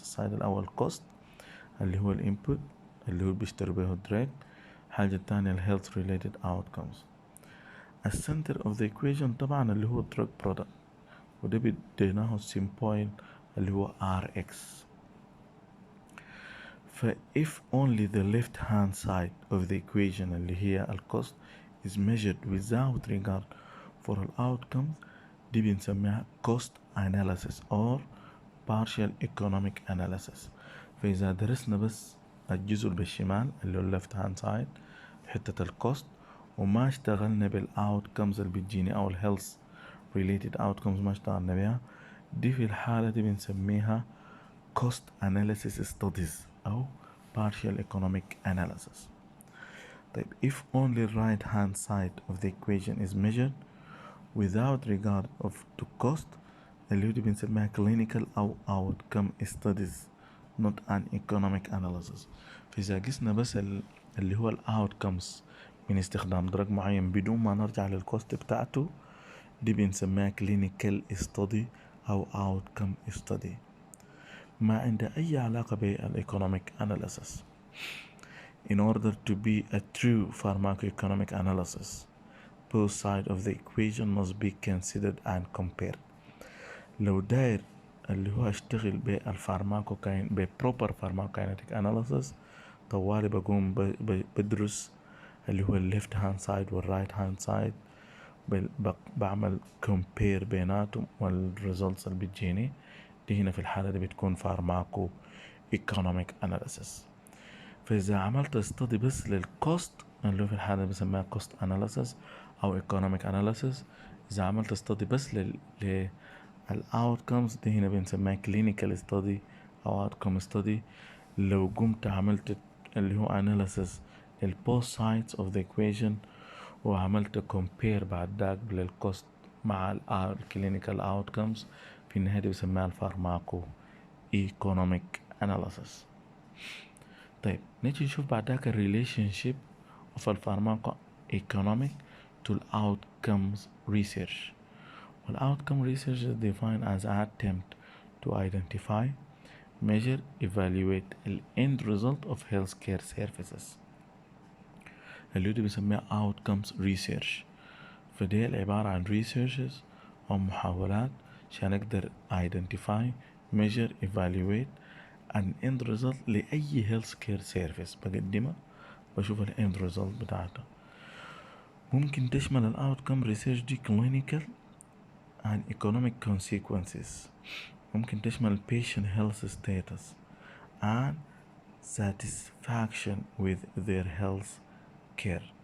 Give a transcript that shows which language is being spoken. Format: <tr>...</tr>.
<ar>السايد الاول كوست اللي هو الانبوت اللي هو بيشتري بيه الدرج، الحاجة التانية الهيلث</ar> <en>related outcomes.</en> <ar>السنتر</ar> <en>of the equation</en> <ar>طبعا اللي هو</ar> <en>drug product،</en> <ar>وده بديناه السيمبويل اللي هو RX.</ar> <en>ف if only the left hand side of the equation</en> <ar>اللي هي الكوست</ar> <en>is measured without regard for the outcomes،</en> <ar>دي بنسميها</ar> <en>cost analysis or partial economic analysis.</en> <ar>فإذا درسنا بس الجزء بالشمال اللي هو</ar> <en>left hand side</en> <ar>حتة الكوست، وما اشتغلنا بالاوتكمز اللي بتجيني او الهيلث</ar> <en>related outcomes</en> <ar>ما اشتغلنا بيها، دي في الحالة دي بنسميها</ar> <en>cost analysis studies</en> <ar>او</ar> <en>partial economic analysis. طيب if only right hand side of the equation is measured without regard of to cost،</en> <ar>اللي دي بنسميها</ar> <en>clinical او outcome studies not an economic analysis.</en> <ar>فإذا قسنا بس اللي هو الاوتكمز من استخدام درج معين بدون ما نرجع للكوست بتاعته، دي بنسميها</ar> <en>clinical study</en> <ar>أو</ar> <en>outcome study،</en> <ar>ما عندها أي علاقة بالإيكونوميك analysis.</ar> <en>In order to be a true pharmacoeconomic analysis, both sides of the equation must be considered and compared.</en> <ar>لو داير اللي هو اشتغل بالفارماكو ب</ar> <en>proper pharmacokinetic analysis،</en> <ar>طوالي بقوم بدرس اللي هو الليفت هاند سايد والرايت هاند سايد، بعمل كومبير بيناتهم والريزلتس اللي بتجيني دي هنا في الحالة دي بتكون فارماكو ايكونوميك اناليسيس. فإذا عملت استدي بس للكوست اللي هو في الحالة دي بسميها كوست اناليسيس أو ايكونوميك اناليسيس. إذا عملت استدي بس للأوتكمز دي هنا بنسميها كلينيكال ستدي أو اوتكم ستدي. لو قمت عملت اللي هو اناليسيس للبوث سايدز اوف ذا ايكويشن وعملت كومبير بعد ذاك للكوست مع الكلينيكال اوتكمز، في النهاية دي بسميها الفارماكو ايكونوميك اناليسيس. طيب نيجي نشوف بعد ذاك الريليشن شيب</ar> <en>of</en> <ar>الفارماكو economic to outcomes research.</ar> <en>والoutcome research is defined as an attempt to identify, measure, evaluate the end result of healthcare services</en> <ar>اللي دي بنسميها</ar> <en>outcomes research.</en> <ar>فدي عبارة عن researches أو محاولات عشان أقدر</ar> <en>identify, measure, evaluate an end result لأي health care service</en> <ar>بقدمها، بشوف ال</ar> <en>end result</en> <ar>بتاعتها. ممكن تشمل ال</ar> <en>outcome research دي clinical and economic consequences.</en> <ar>ممكن تشمل</ar> <en>patient health status and satisfaction with their health care.</en>